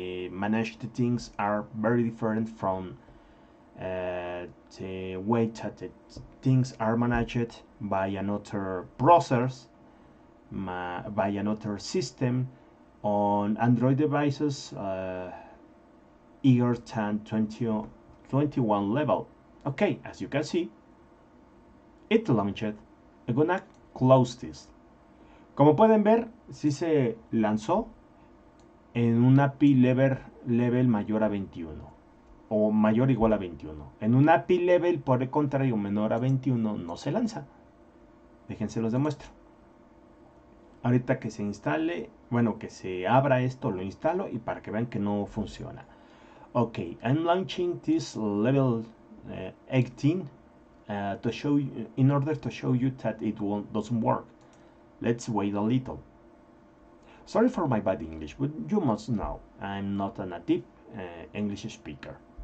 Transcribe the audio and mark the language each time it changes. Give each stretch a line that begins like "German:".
English: manage the things are very different from the way that the things are managed by another process, by another system on Android devices higher than 21 level. Okay, as you can see, it launched. I'm gonna close this.
Spanish: Como pueden ver, sí se lanzó en un API level mayor a 21 o mayor o igual a 21. En un API level, por el contrario, menor a 21 no se lanza. Déjense los demuestro. Ahorita que se instale, bueno, que se abra esto, lo instalo y para que vean que no funciona.
English: Okay, I'm launching this level 18 to show you, in order to show you that it doesn't work. Let's wait a little. Sorry for my bad English, but you must know I'm not a native English speaker.